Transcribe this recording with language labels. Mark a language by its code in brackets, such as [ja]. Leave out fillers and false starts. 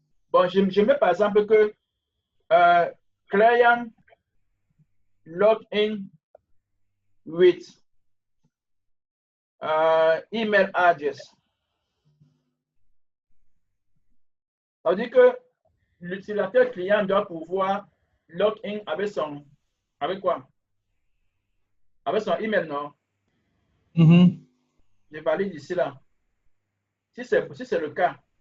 [fr] Bon, je mets par exemple que client [en] login with email address. [fr] Ça veut dire que l'utilisateur client doit pouvoir login avec son, avec quoi? Avec son email, non? Je valide ici là. Si c'est le cas.